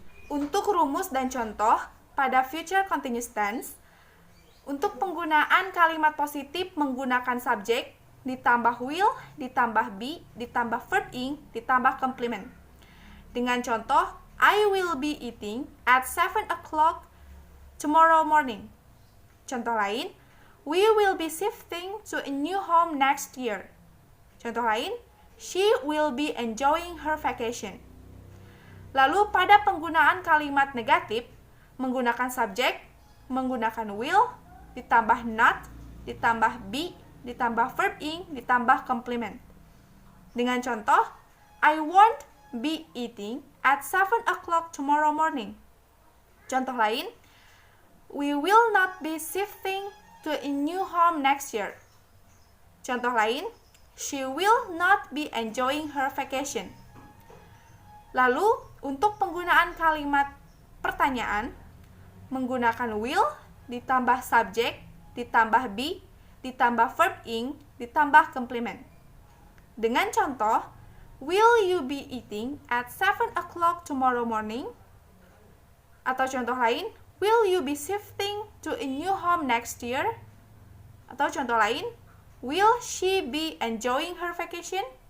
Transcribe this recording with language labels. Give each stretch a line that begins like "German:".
Indonesian: Untuk rumus dan contoh pada future continuous tense, untuk penggunaan kalimat positif menggunakan subjek, ditambah will, ditambah be, ditambah verb ing, ditambah complement. Dengan contoh,
English: I will be eating at 7 o'clock tomorrow morning.
Indonesian: Contoh lain,
English: we will be shifting to a new home next year.
Indonesian: Contoh lain,
English: she will be enjoying her vacation.
Indonesian: Lalu pada penggunaan kalimat negatif, menggunakan subjek, menggunakan will, ditambah not, ditambah be, ditambah verb ing, ditambah complement. Dengan contoh,
English: I won't be eating at 7 o'clock tomorrow morning.
Indonesian: Contoh lain,
English: we will not be shifting to a new home next year.
Indonesian: Contoh lain,
English: she will not be enjoying her vacation.
Indonesian: Lalu, untuk penggunaan kalimat pertanyaan, menggunakan will, ditambah subjek, ditambah be, ditambah verb ing, ditambah complement. Dengan contoh,
English: will you be eating at 7 o'clock tomorrow morning?
Indonesian: Atau contoh lain,
English: will you be shifting to a new home next year?
Indonesian: Atau contoh lain,
English: will she be enjoying her vacation?